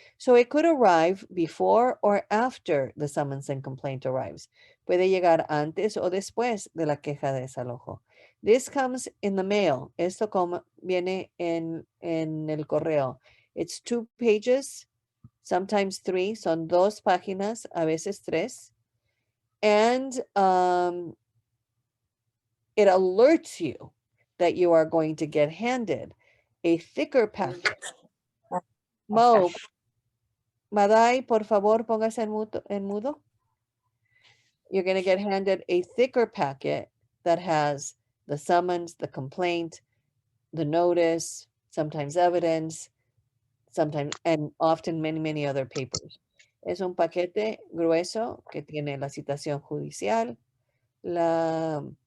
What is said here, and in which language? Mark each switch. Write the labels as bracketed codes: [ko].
[en] So it could arrive before or after the summons and complaint arrives. [es] Puede llegar antes o después de la queja de desalojo. [en] This comes in the mail. [es] Esto viene en el correo. [en] It's 2 pages, sometimes 3. [es] Son 2 páginas, a veces 3. [en] And it alerts you that you are going to get handed a thicker packet. [es] Mo, Maday, por favor, póngase en mudo. [en] You're going to get handed a thicker packet that has the summons, the complaint, the notice, sometimes evidence, sometimes, and often many other papers. [es] Es un paquete grueso que tiene la citación judicial, la